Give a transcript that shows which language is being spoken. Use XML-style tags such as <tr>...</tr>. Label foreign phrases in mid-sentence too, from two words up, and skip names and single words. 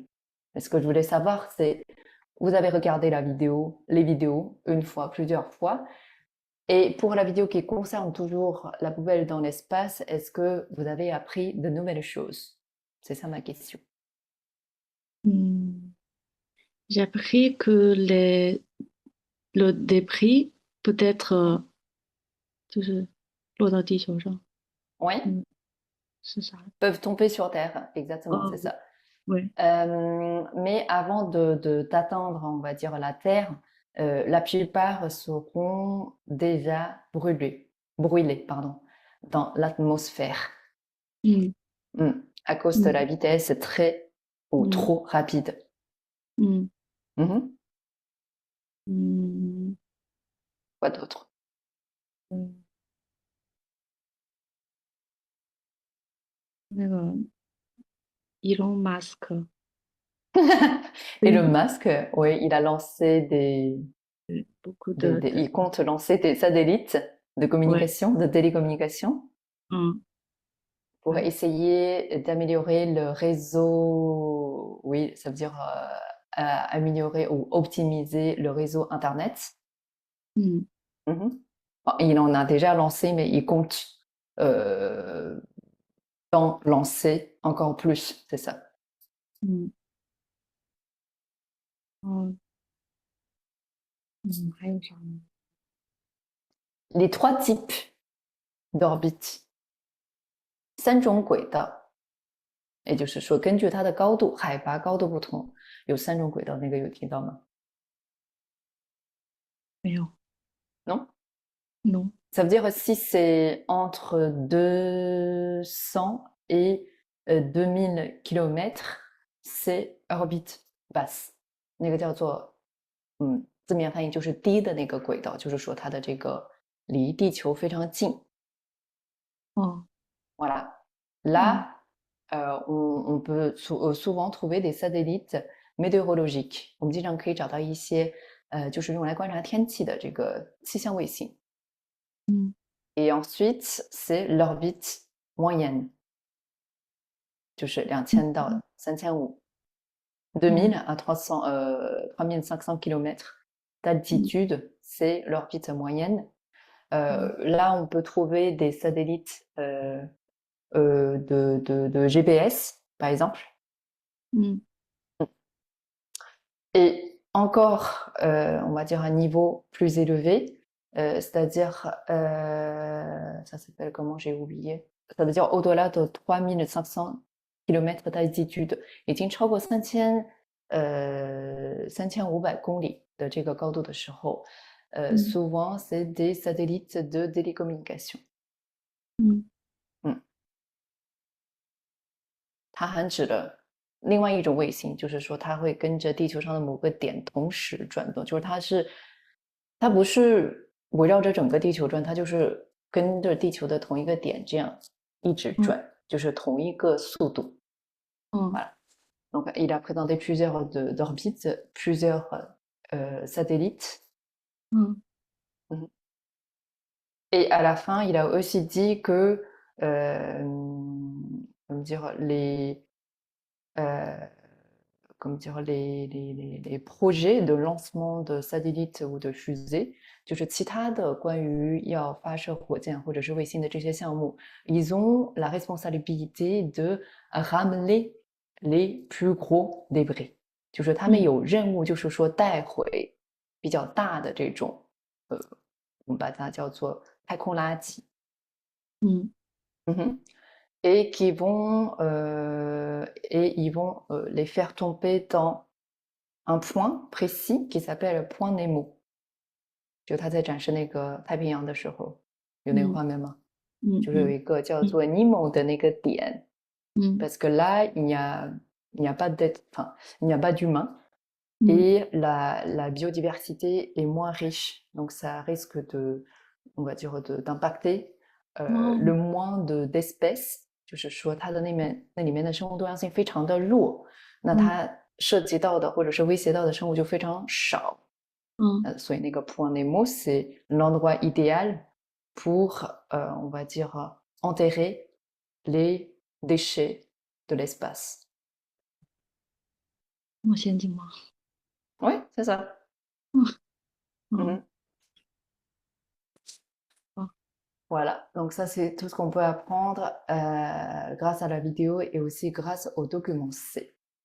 <fr>Mais ce que je voulais savoir, c'est vous avez regardé les vidéos une fois, plusieurs fois, et pour la vidéo qui concerne toujours la poubelle dans l'espace, est-ce que vous avez appris de nouvelles choses? C'est ça ma question. J'ai appris que le débris peut être Mhm.</fr> <zh>就是落到地球上。</zh> <fr>Oui,</fr> <zh>是啥？</zh> <fr>peuvent tomber sur Terre, exactement, c'est 哦， ça.</fr> <zh>对，</zh> <fr>Mais avant d'atteindre, on va dire, la Terre, la plupart seront déjà brûlés, pardon, dans l'atmosphère. 嗯 À cause de la 嗯 vitesse très ou 嗯 trop rapide. 嗯 Mhm. 嗯 Quoi d'autre?</fr> <zh>嗯，那个 Elon Musk</zh> <fr>Et le</fr> <zh>对</zh> <fr>masque, oui, il a lancé beaucoup de il compte lancer des satellites de</fr> <zh>对，</zh> <fr>communication, de télécommunication, 嗯 pour</fr> <zh>对，</zh> <fr>essayer d'améliorer le réseau. Oui, ça veut dire améliorer ou optimiser le réseau Internet. 嗯 Mhm. Bon, il en a déjà lancé, mais il compte euh, d'en lancer encore plus, c'est ça.</fr> <zh>嗯，哦，还有啥呢？</zh> <fr>Les trois types d'orbites,</fr> <zh>3种轨道，也就是说，根据它的高度、海拔高度不同，有3种轨道。那个有听到吗？没有</zh> <fr>Non? ，no， Ça veut dire si c'est entre 200 et 2000 kilomètres, c'est orbite basse。</fr> <zh>那个叫做，字面翻译就是低的那个轨道，就是说它的这个离地球非常近。哦，</zh> <fr>Voilà. 嗯 Là, on peut souvent trouver des satellites météorologiques.</fr> <zh>我们经常可以找到一些，就是用来观察天气的这个气象卫星。嗯</zh> <fr>Et ensuite, c'est l'orbite moyenne,</fr> <zh>就是嗯 2000到3500, 嗯</zh> <fr>2000 à 300, 3500 km 嗯 d'altitude, c'est l'orbite moyenne. Là, on peut trouver des satellites de GPS, par exemple. mm, Et encore, on va dire un niveau plus élevé, c'est-à-dire, ça s'appelle comment, j'ai oublié. Ça veut dire au-delà de 3500 kilomètres d'altitude,</fr> <zh>已经超过3500公里的这个高度的时候， mm,</zh> <fr>souvent c'est des satellites de télécommunication。 mm,</fr> <zh>嗯，它含指的另外一种卫星，就是说它会跟着地球上的某个点同时转动，就是它不是围绕着整个地球转，它就是跟着地球的同一个点这样一直 mm, 转，就是同一个速度。 mm,</zh> <fr>Voilà. Donc il a présenté plusieurs d'orbites, plusieurs satellites. mm, Mhm. Et à la fin, il a aussi dit que comment dire, euh, comment dire, les projets de lancement de satellites ou de fusées,</fr> <zh>就是其他的关于要发射火箭或者是卫星的这些项目，</zh> <fr>ils ont la responsabilité de ramener les plus gros débris，</fr> <zh>就是他们 mm, 有任务，就是说带回比较大的这种，我们把它叫做太空垃圾。 mm.</zh> <fr>Et ils vont les faire tomber dans un point précis qui s'appelle point Nemo。</fr> <zh>就他在展示那个太平洋的时候，有那个 Mm, 画面吗？ mm, 就是有 mm, 一个叫 mm, 做 Nemo 的那个点 mm,</zh> <fr>parce que là il n'y a pas d'être, enfin, il n'y a pas d'humain mm. et la biodiversité est moins riche, donc ça risque de, on va dire, d'impacter le Oh, moins d'espèces，</fr> <zh>就是说它的那里面的生物多样性非常的弱，那 mm, 它涉及到的或者是威胁到的生物就非常少。 mm. 所以那个</zh> <fr>point Nemo c'est l'endroit idéal pour on va dire enterrer les déchets de l'espace。</fr> <zh>那么先进吗？</zh> <fr>Oui, c'est ça. 嗯嗯 Mhm.</fr> <zh>好，</zh> <fr>Voilà, donc ça c'est tout ce qu'on peut apprendre grâce à la vidéo et aussi grâce au document C.</fr>